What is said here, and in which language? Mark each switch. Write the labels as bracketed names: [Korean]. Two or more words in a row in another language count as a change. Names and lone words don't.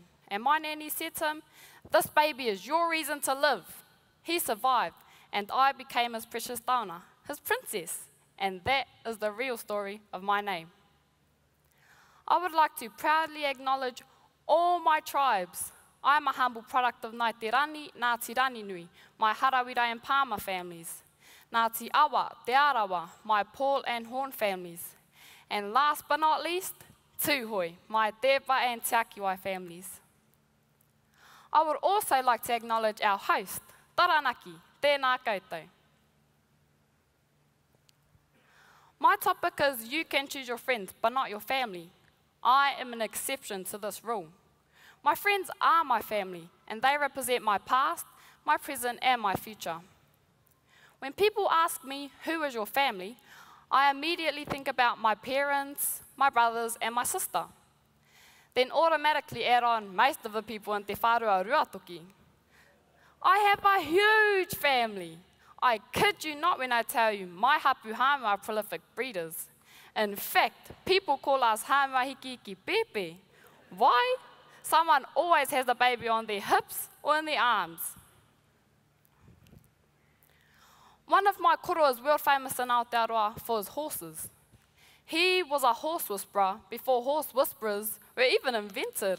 [English] And my nanny said to him, "This baby is your reason to live." He survived, and I became his precious taona, his princess. And that is the real story of my name. I would like to proudly acknowledge all my tribes. I am a humble product of Ngāti Rani, Ngāti Rani Nui, my Harawira and Palmer families. Ngāti Awa, Te Arawa, my Paul and Horn families. And last but not least, Tūhoe, my Tepa and Te Akiwai families. I would also like to acknowledge our host, [Māori] Taranaki, tēnā koutou. [English] My topic is you can choose your friends, but not your family. I am an exception to this rule. My friends are my family, and they represent my past, my present, and my future. When people ask me, who is your family, I immediately think about my parents, my brothers, and my sister. Then automatically add on most of the people in Te Whārua Ruatoki. I have a huge family. I kid you not when I tell you, my hapu hāmua are prolific breeders. In fact, people call us [Māori] hāmua hiki hiki pepe. [English] Why? Someone always has a baby on their hips or in their arms. One of my koro is world famous in Aotearoa for his horses. He was a horse whisperer before horse whisperers were even invented.